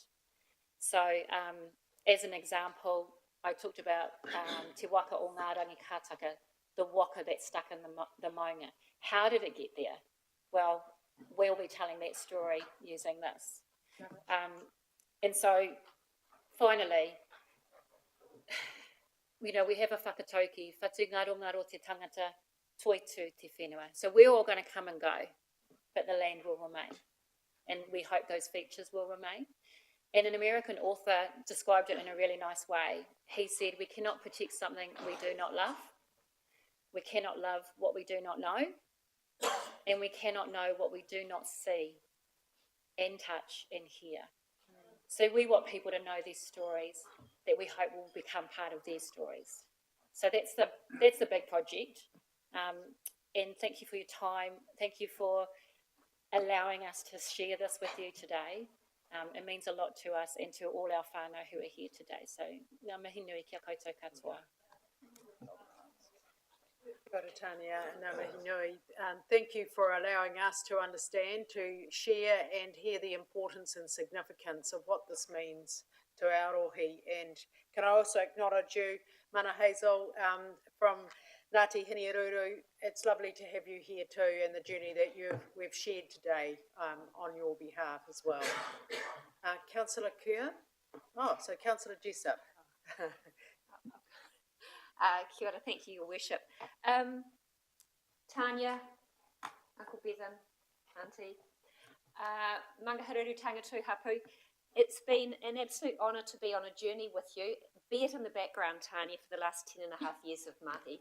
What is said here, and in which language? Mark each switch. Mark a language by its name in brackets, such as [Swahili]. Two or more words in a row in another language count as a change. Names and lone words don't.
[English] So as an example, I talked about Te Waka o Ngā Rangi Kātaka, the waka that's stuck in the maunga. How did it get there? Well, we'll be telling that story using this. And so, finally, we have a whakatauki, [Māori] whatu ngaro ngaro te tangata, toitu te whenua. [English] So we're all going to come and go, but the land will remain. And we hope those features will remain. And an American author described it in a really nice way. He said, we cannot protect something we do not love. We cannot love what we do not know. And we cannot know what we do not see and touch and hear. So we want people to know these stories that we hope will become part of their stories. So that's the big project. And thank you for your time. Thank you for allowing us to share this with you today. It means a lot to us and to all our whānau who are here today. So, [Māori] ngā mihi nui kia koutou katoa. Kia ora, Tania, ngā mihi nui. [English] Thank you for allowing us to understand, to share and hear the importance and significance of what this means to Arohi. And can I also acknowledge you, Mana Hazel, from Ngāti Hiniaruru. It's lovely to have you here too, and the journey that we've shared today on your behalf as well. Councillor Kerr? Oh, so Councillor Jessup. [Māori] Kia ora, [English] thank you, Your Worship. Tanya, Uncle Bevan, Auntie, Mangaharuru Tangatu Hapu, it's been an absolute honour to be on a journey with you, be it in the background, Tanya, for the last 10.5 years of Māori.